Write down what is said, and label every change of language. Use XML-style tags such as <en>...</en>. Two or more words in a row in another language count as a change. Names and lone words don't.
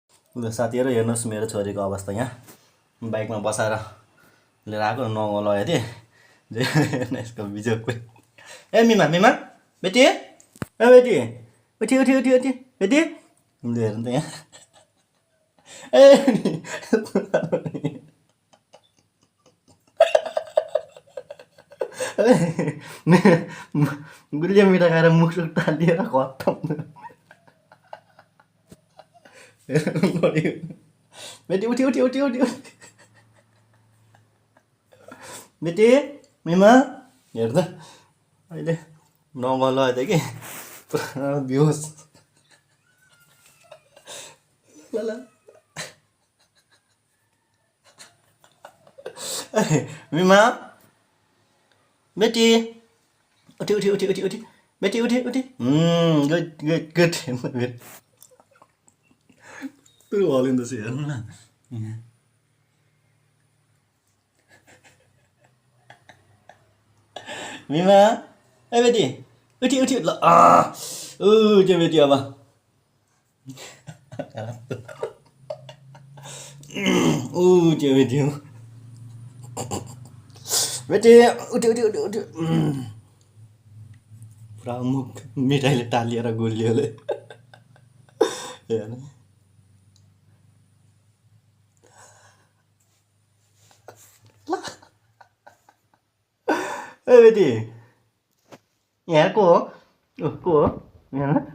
<ne>ल साथीहरु हेर्नुस् मेरो छोरीको अवस्था यहाँ बाइकमा बसाएर लिएर आएको नङ लगाएको थिएँ हेर्न यसको बिजोक ए मिमा मिमा बेटी ए बेटी उठी उठी उठी उठी बेटी हेर्नु त यहाँ ए गुलिया मिठा खाएर मुख सुख तालिएर खत्तम बेटी उठी उठी उठी उठी बेटी मिमा हेर्नु त अहिले नङ लगाएको थिएँ कि बिहोस ल ल मिमा बेटी उठी उठी उठी उठी उठी बेटी उठी उठी</ne> <en>good good good</en> <ne>तँ हलिँदैछ हेर्नु न मिमा ए बेटी उठी उठी ल त्यो बेटी अब त्यो बेटी हो बेटी उठी उठी उठी उठी पुरा मुख मिठाईले टालिएर गुलियोले हेर्नु ए बेटी यहाँ को हो को हो यहाँ</ne>